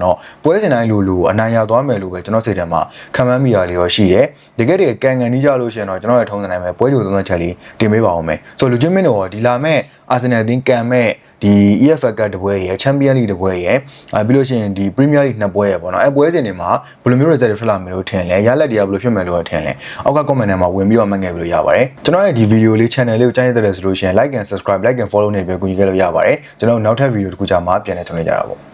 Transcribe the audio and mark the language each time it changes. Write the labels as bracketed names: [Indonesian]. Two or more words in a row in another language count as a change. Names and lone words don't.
[Burmese] တော့ပွဲစဉ်တိုင်းလိုအနိုင်ရသွားမယ်လို့ပဲကျွန်တော်စိတ်ထဲမှာခန့်မှန်းမိရလေးတော့ရှိတယ်တကယ်တည်းကန်ကန်နီးကြလို့ရှိရင်တော့ကျွန်တော်ရဲ့ထုံးစံတိုင်းပဲပွဲကြိုသုံးသပ်ချက်လေးတင်ပေးပါအောင်မယ်ဆိုတော့လူချင်းမင်းတို့ဒီလာမဲ့ Arsenal အသင်းကန်မဲ့ဒီ EFL Cup တပွဲရယ် Champions League တပွဲရယ်ပြီးလို့ရှိရင်ဒီ Premier League 2ပွဲရယ်ပေါ့နော်အဲပွဲစဉ်တွေမှာဘယ်လိုမျိုး result တွေဖြစ်လာမယ်လို့ထင်လဲရလဒ်တွေကဘယ်လိုဖြစ်မယ်လို့ထင်လဲအောက်က comment ထဲမှာဝင်ပြီးတော့မှတ်ငယ်ပြီးလို့ရပါတယ်ကျွန်တော်ရဲ့ဒီ video လေး channel လေးကိုကြိုက်နေတဲ့ဆိုလို့ရှိရင် [English] like and subscribe like and follow [Burmese] နဲ့ပဲကူညီခဲ့လို့ရပါတယ်ကျွန်တော်နောက်ထပ် video တစ်ခုကြာမှပြန်လည်ဆုံနေကြတာပေါ့